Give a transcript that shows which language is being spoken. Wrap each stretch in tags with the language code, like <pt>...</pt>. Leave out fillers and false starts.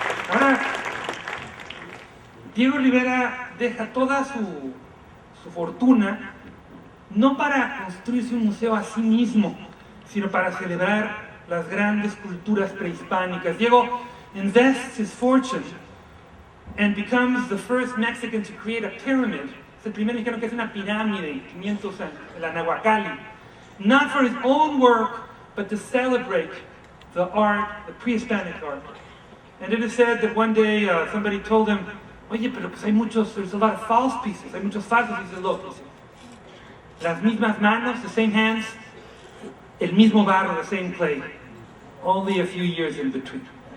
<es>Ahora, Diego Rivera deja toda su fortuna no para construirse un museo a sí mismo, sino para celebrar las grandes culturas prehispánicas.</es> <en>Diego invests his fortune and becomes the first Mexican to create a pyramid.</en> <es>Es el primer mexicano que hace una pirámide, 500 años, la Nahuacali.</es> <en>Not for his own work, but to celebrate the art, the pre-Hispanic art. And it is said that one day somebody told him,</en> <es>"Oye, pero pues hay muchos,</es> <en>there's a lot of false pieces,</en> <es>hay muchos falsos."</es> <en>He said, "Look,</en> <es>las mismas manos,</es> <en>the same hands,</en> <es>el mismo barro,</es> <en>the same clay, only a few years in between."</en>